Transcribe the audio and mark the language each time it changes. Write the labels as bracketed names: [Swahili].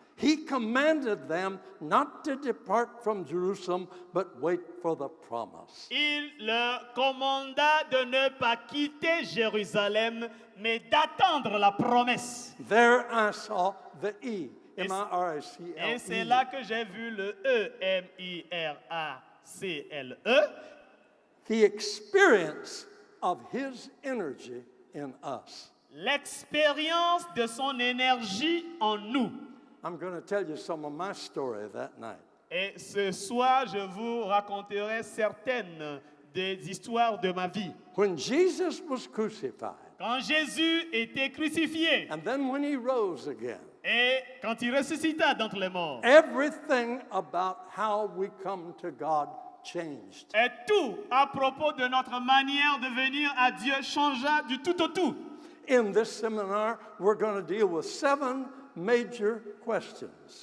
[English] He commanded them not to depart from Jerusalem, but wait for the promise. [French] il leur commanda de ne pas quitter Jérusalem, mais d'attendre la promesse. [English] There I saw the E, [French] Et [English] M-I-R-A-C-L-E. [French] c'est là que j'ai vu le E, M-I-R-A-C-L-E, [English] The experience of his energy in us. [French] l'expérience de son énergie en nous. [English] I'm going to tell you some of my story that night. [French] Et ce soir, je vous raconterai certaines des histoires de ma vie. [English] When Jesus was crucified, [French] Quand Jésus était crucifié [English] and then when he rose again, [French] et quand il ressuscita d'entre les morts, [English] everything about how we come to God changed. [French] et tout à propos de notre manière de venir à Dieu changea du tout au tout. [English] In this seminar, we're going to deal with 7 major questions.